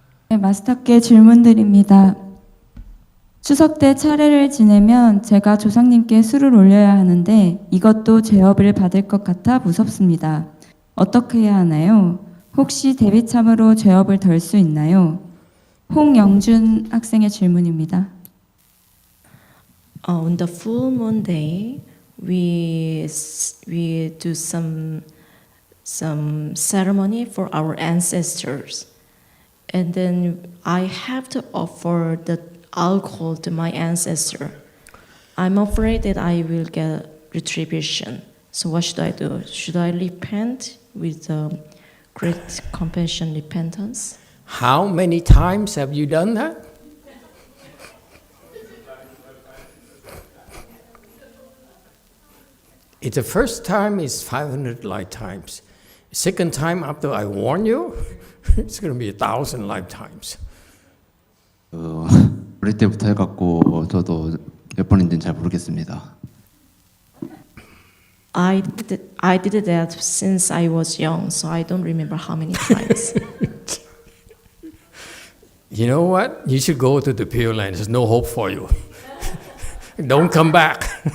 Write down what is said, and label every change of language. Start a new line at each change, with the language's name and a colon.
Korean: 네, 마스터께 질문드립니다. 추석 때 차례를 지내면 제가 조상님께 술을 올려야 하는데 이것도 죄업을 받을 것 같아 무섭습니다. 어떻게 해야 하나요? 혹시 대비참으로 죄업을 덜 수 있나요? 홍영준 학생의 질문입니다.
English: On the full moon day, we do some ceremony for our ancestors. And then I have to offer the alcohol to my ancestor. I'm afraid that I will get retribution. So what should I do? Should I repent with great compassion, repentance? How many times have you done that? It's the first time is 500 lifetimes. Second time after I warn you, it's going to be 1,000 lifetimes.
Korean: 어릴 때부터 해갖고 저도 몇 번인지는 잘 모르겠습니다.
English: I did that since I was young, so I don't remember how many times. You know what? You should go to the Pure Land. There's no hope for you. Don't come back.